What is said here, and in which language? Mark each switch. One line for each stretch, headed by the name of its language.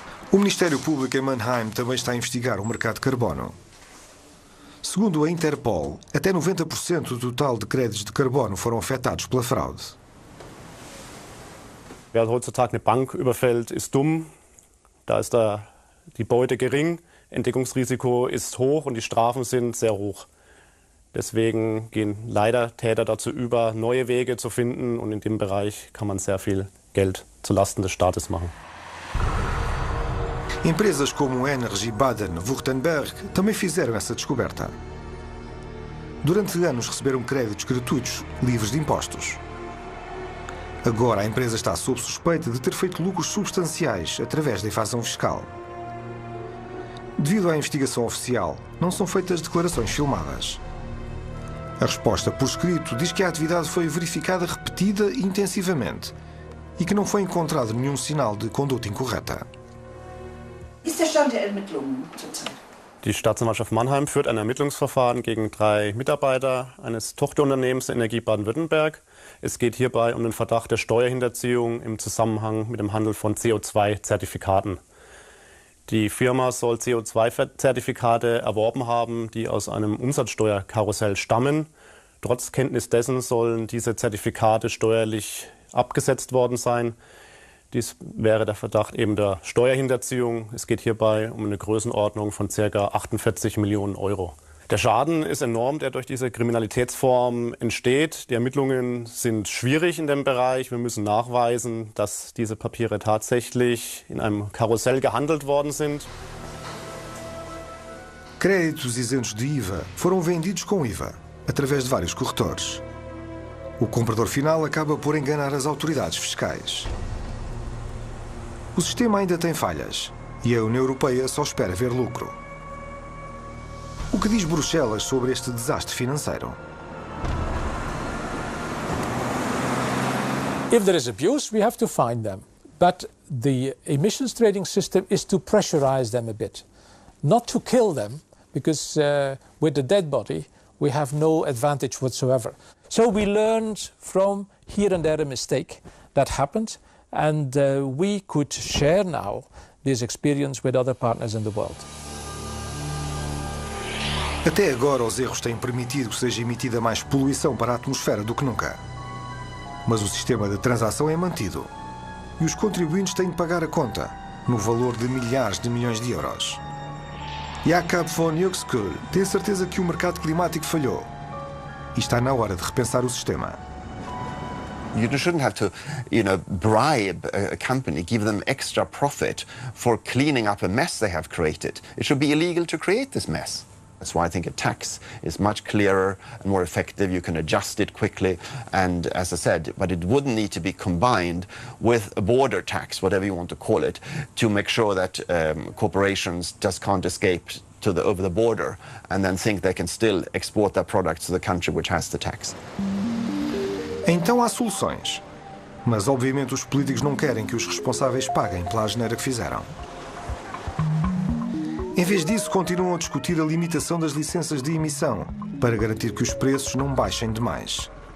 Portuguese: O Ministério Público em Mannheim também está a investigar o mercado de carbono. Segundo a Interpol, até 90% do total de créditos de carbono foram afetados pela fraude.
German: Wer heutzutage eine Bank überfällt, ist dumm. Da ist die Beute gering, Entdeckungsrisiko ist hoch und die Strafen sind sehr hoch. Deswegen gehen leider Täter dazu über, neue Wege zu finden, und in dem Bereich kann man sehr viel Geld zulasten des Staates machen.
Portuguese: Empresas como Energy Baden-Württemberg também fizeram essa descoberta. Durante anos receberam créditos gratuitos, livres de impostos. Agora a empresa está sob suspeita de ter feito lucros substanciais através da evasão fiscal. Devido à investigação oficial, não são feitas declarações filmadas. A resposta por escrito diz que a atividade foi verificada repetida e intensivamente e que não foi encontrado nenhum sinal de conduta incorreta.
German: Ist der Stand der Ermittlungen zurzeit? Die Staatsanwaltschaft Mannheim führt ein Ermittlungsverfahren gegen 3 Mitarbeiter eines Tochterunternehmens der Energie Baden-Württemberg. Es geht hierbei um den Verdacht der Steuerhinterziehung im Zusammenhang mit dem Handel von CO2-Zertifikaten. Die Firma soll CO2-Zertifikate erworben haben, die aus einem Umsatzsteuerkarussell stammen. Trotz Kenntnis dessen sollen diese Zertifikate steuerlich abgesetzt worden sein. Dies wäre der Verdacht eben der Steuerhinterziehung. Es geht hierbei um eine Größenordnung von ca. 48 Millionen Euro. Der Schaden ist enorm, der durch diese Kriminalitätsform entsteht. Die Ermittlungen sind schwierig in dem Bereich. Wir müssen nachweisen, dass diese Papiere tatsächlich in einem Karussell gehandelt worden sind.
Portuguese: Créditos isentos de IVA foram vendidos com IVA, através de vários corretores. O comprador final acaba por enganar as autoridades fiscais. O sistema ainda tem falhas e a União Europeia só espera ver lucro. O que diz Bruxelas sobre este desastre financeiro?
English: If there is abuse, we have to fine them. But the emissions trading system is to pressurize them a bit, not to kill them, because with the dead body, we have no advantage whatsoever. So we learned from here and there a mistake that happened, and we could share now this experience with other partners in the world.
Portuguese: Até agora, os erros têm permitido que seja emitida mais poluição para a atmosfera do que nunca. Mas o sistema de transação é mantido. E os contribuintes têm de pagar a conta, no valor de milhares de milhões de euros. Jakob von Uexküll tem certeza que o mercado climático falhou. E está na hora de repensar o sistema.
English: You shouldn't have to, bribe a company, give them extra profit for cleaning up a mess they have created. It should be illegal to create this mess. That's why I think a tax is much clearer and more effective. You can adjust it quickly, and as I said, but it wouldn't need to be combined with a border tax, whatever you want to call it, to make sure that corporations just can't escape over the border and then think they can still export their products to the country which has the tax.
Portuguese: Então há soluções, mas obviamente os políticos não querem que os responsáveis paguem pela asneira que fizeram. Em vez disso, continuam a discutir a limitação das licenças de emissão para garantir que os preços não baixem demais.